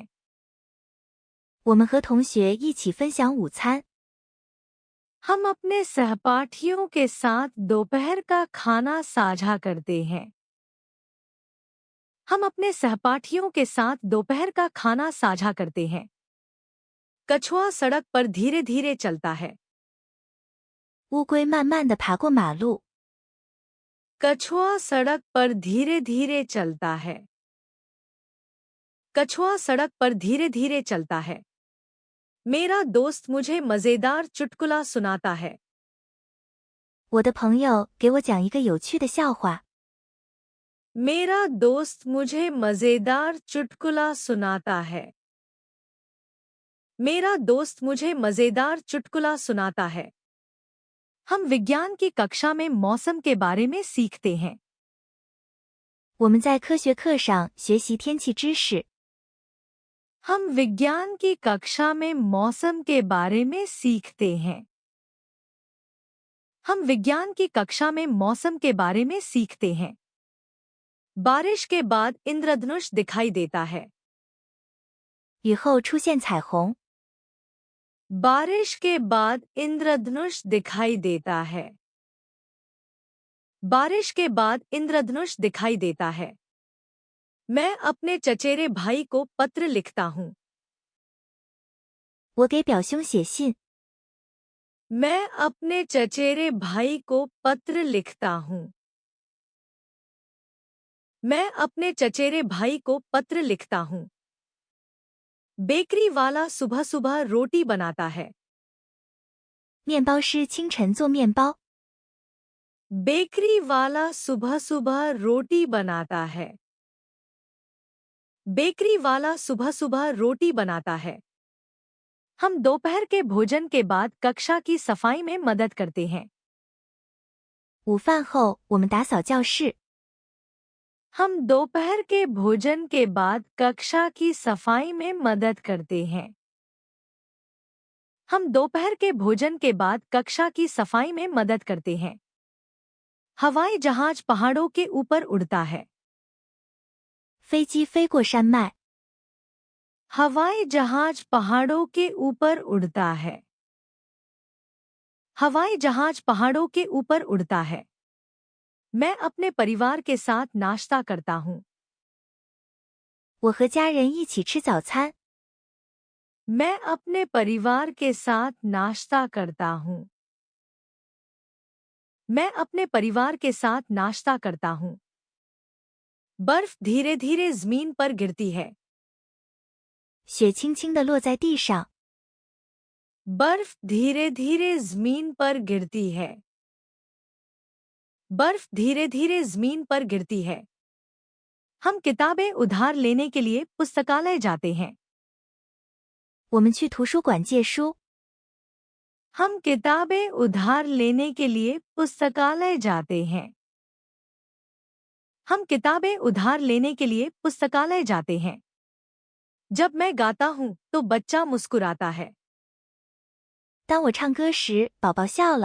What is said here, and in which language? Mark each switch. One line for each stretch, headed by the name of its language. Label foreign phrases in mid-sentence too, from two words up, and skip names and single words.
Chinese: 我们和同学一起分享午餐。
Hindi: हम अपने सहपाठियों के साथ दोपहर का खाना साझा करते हैं। हम अपने सहपाठियों के साथ दोपहर का खाना साझा करते हैं। कछुआ सड़क पर धीरे धीरे चलता है।
Chinese: 乌龟慢慢地爬过马路。
Hindi: कछुआ सड़क पर धीरे धीरे चलता है। कछुआ सड़क पर धीरे धीरे चलता है। मेरा दोस्त मुझे मजेदार चुटकुला सुनाता है।
Chinese: 我的朋友给我讲一个有趣的笑话。
Hindi: मेरा दोस्त मुझे मजेदार चुटकुला सुनाता है। मेरा दोस्त मुझे मजेदार चुटकुला सुनाता है। हम विज्ञान की कक्षा में मौसम के बारे में सीखते हैं।
Chinese: 我们在科学课上学习天气知识。
Hindi: हम विज्ञान की कक्षा में मौसम के बारे में सीखते हैं। हम विज्ञान की कक्षा में मौसम के बारे में सीखते हैं। बारिश के बाद इंद्रधनुष दिखाई देता है।
Chinese: 雨后出现彩虹。
Hindi: बारिश के बाद इंद्रधनुष दिखाई देता है। बारिश के बाद इंद्रधनुष दिखाई देता है। मैं अपने चचेरे भाई को पत्र लिखता हूँ।
Chinese: 我给表兄写信。
Hindi: मैं अपने चचेरे भाई को पत्र लिखता हूँ। मैं अपने चचेरे भाई को पत्र लिखता हूँ। बेकरी वाला सुबह सुबह रोटी बनाता है।
Chinese: 面包师清晨做面包。
Hindi: बेकरी वाला सुबह सुबह रोटी बनाता है। बेकरी वाला सुबह सुबह रोटी बनाता है। हम दोपहर के भोजन के बाद कक्षा की सफाई में मदद करते हैं।
Chinese: 午饭后，我们打扫教室。
Hindi: हम दोपहर के भोजन के बाद कक्षा की सफाई में मदद करते हैं। हम दोपहर के भोजन के बाद कक्षा की सफाई में मदद करते हैं। हवाई जहाज पहाड़ों के ऊपर उड़ता है।
Chinese: 飞机飞过山脉。
Hindi: हवाई जहाज पहाड़ों के ऊपर उड़ता है। हवाई जहाज पहाड़ों के ऊपर उड़ता है। मैं अपने परिवार के साथ नाश्ता करता हूँ।
Chinese: 我和家人一起吃早餐。
Hindi: मैं अपने परिवार के साथ नाश्ता करता हूँ। मैं अपने परिवार के साथ नाश्ता करता हूँ। बर्फ धीरे धीरे जमीन पर गिरती है।
Chinese: 雪轻轻地落在地上。
Hindi: बर्फ धीरे धीरे जमीन पर गिरती है। बर्फ धीरे धीरे जमीन पर गिरती है। हम किताबें उधार लेने के लिए पुस्तकालय जाते हैं।
Chinese: 我们去图书馆借书。
Hindi: हम किताबें उधार लेने के लिए पुस्तकालय जाते हैं। हम किताबें उधार लेने के लिए पुस्तकालय जाते हैं। जब मैं गाता हूँ तो बच्चा मुस्कुराता है।
Chinese: 当我唱歌时，宝宝笑了。